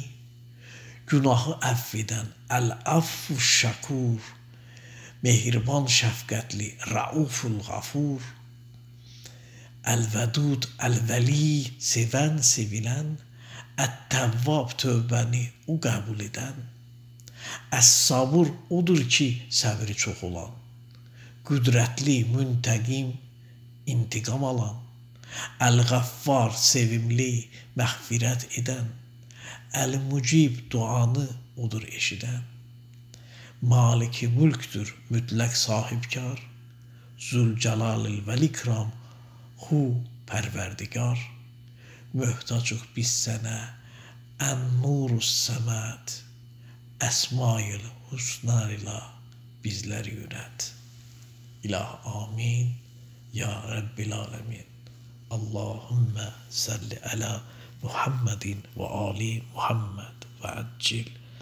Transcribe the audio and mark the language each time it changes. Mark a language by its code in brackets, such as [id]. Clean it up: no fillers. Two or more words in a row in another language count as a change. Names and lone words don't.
[tr] Günahı affeden, el-Affu şakur, mehriban şefkatli, Rauful gafur. El-Vedud, el-Veli, seven sevilen, et-Tevvab tövbeni o kabul eden. [az] Es-Sabur odur ki səbri çox olan, qüdrətli, münteqim, intikam alan. El-Gaffar sevimli, məğfirət edən. El-Mucib duanı odur eşidən. [tr] Maliki mülktür, mütləq sahibkar. Zülcelalil velikram, hu perverdigar. [az] Möhtacıq biz sənə, en-nurus səməd. Esmail husnar ila bizləri yönət. [ar] إلهي آمين. يا رب العالمين. اللهم صل على محمد وآل محمد وعجل